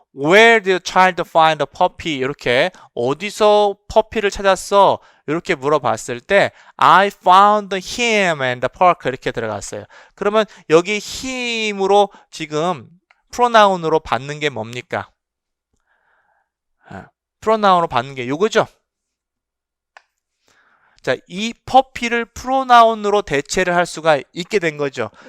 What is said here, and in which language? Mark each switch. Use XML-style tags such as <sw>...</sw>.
<en>Where did the child find a puppy?</en> <ko>이렇게 어디서 퍼피를 찾았어? 이렇게 물어봤을 때</ko> <en>I found him in the park</en> <ko>이렇게 들어갔어요. 그러면 여기 him으로 지금 프로나운으로 받는 게 뭡니까? 프로나운으로 받는 게 요거죠? 자, 이 퍼피를 프로나운으로 대체를 할 수가 있게 된 거죠.</ko>